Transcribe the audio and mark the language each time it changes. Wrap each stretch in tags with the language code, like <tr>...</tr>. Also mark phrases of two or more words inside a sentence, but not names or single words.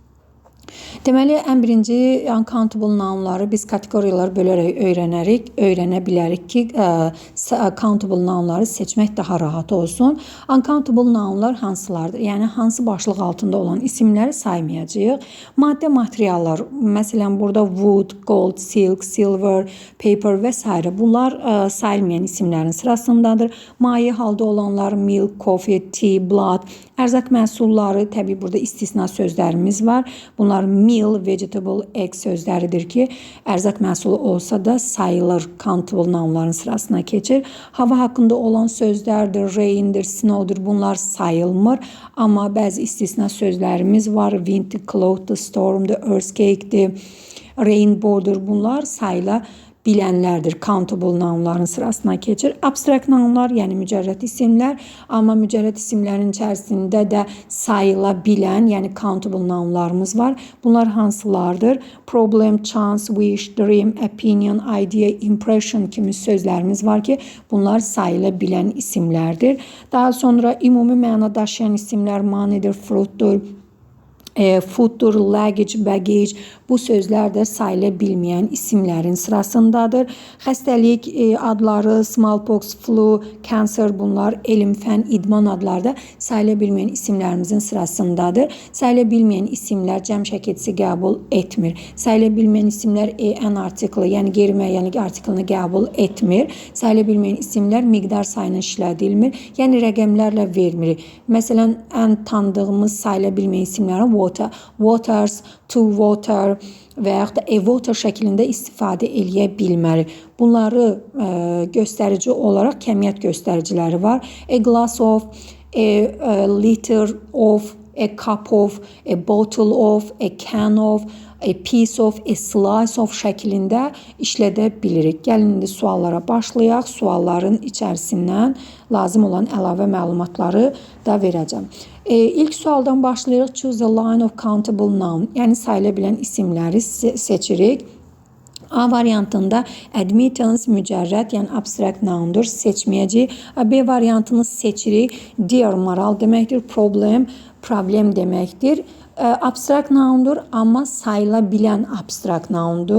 <az>Deməli, ən birinci</az> <en>uncountable nounları</en> <az>biz kateqoriyalar bölərək öyrənə bilərik ki,</az> <en>countable nounları</en> <az>seçmək daha rahat olsun.</az> <en>Uncountable nounlar</en> <az>hansılardır? Yəni, hansı başlıq altında olan isimləri saymayacağıq. Maddə materiallar, məsələn, burada</az> <en>wood, gold, silk, silver, paper</en> <az>və s. bunlar sayılmayan isimlərin sırasındadır. Maye halda olanlar</az> <en>milk, coffee, tea, blood,</en> <az>ərzaq məhsulları, təbii burada istisna sözlərimiz var. Bunlar</az> <en>meal, vegetable, egg</en> <az>sözləridir ki, ərzaq məhsulu olsa da sayılır,</az> <en>countable nounların</en> <az>sırasına keçir. Hava haqqında olan sözlərdir,</az> <en>raindir, snowdur,</en> <az>bunlar sayılmır. Amma bəzi istisna sözlərimiz var,</az> <en>wind, cloud, stormdur, earthquake'dir, rainbow'dur,</en> <az>bunlar sayıla bilənlərdir.</az> <en>Countable nounların</en> <az>sırasına keçir.</az> <en>Abstract nounlar,</en> <az>yəni mücərrəd isimlər, amma mücərrəd isimlərin içərisində də sayıla bilən, yəni</az> <en>countable nounlarımız</en> <az>var. Bunlar hansılardır?</az> <en>Problem, chance, wish, dream, opinion, idea, impression</en> <az>kimi sözlərimiz var ki, bunlar sayıla bilən isimlərdir. Daha sonra ümumi məna daşıyan isimlər</az> <en>moneydir, fruitdur, fooddur, luggage, baggage,</en> <az>bu sözlər də sayıla bilməyən isimlərin sırasındadır. Xəstəlik adları,</az> <en>smallpox, flu, cancer,</en> <az>bunlar elm, fən, idman adları da sayıla bilməyən isimlərimizin sırasındadır. Sayıla bilməyən isimlər cəm şəkilçisi qəbul etmir. Sayıla bilməyən isimlər en artiklı, yəni qeyri-müəyyənlik artiklını qəbul etmir. Sayıla bilməyən isimlər miqdar sayını işlədilmir, yəni rəqəmlərlə vermir. Məsələn, ən tanıdığımız sayıla bilməyən isimlərin</az> <en>water, waters, to water</en> <az>və yaxud da</az> <en>a water</en> <az>şəklində istifadə eləyə bilmərik. Bunları göstərici olaraq kəmiyyət göstəriciləri var.</az> <en>A glass of, a liter of, a cup of, a bottle of, a can of, a piece of, a slice of</en> <az>şəklində işlədə bilirik. Gəlin indi suallara başlayaq. Sualların içərisindən lazım olan əlavə məlumatları da verəcəm. İlk sualdan başlayırıq.</az> <en>Choose a line of countable noun.</en> <az>Yəni sayıla bilən isimləri seçirik. A variantında admittance mücərrəd, yəni</az> <en>abstract noundur,</en> <az>seçməyəcəyik. B variantını seçirik. Dear moral deməkdir, problem deməkdir.</az> <en>Abstract noundur,</en> <az>amma sayıla bilən</az> <en>abstract noundur.</en>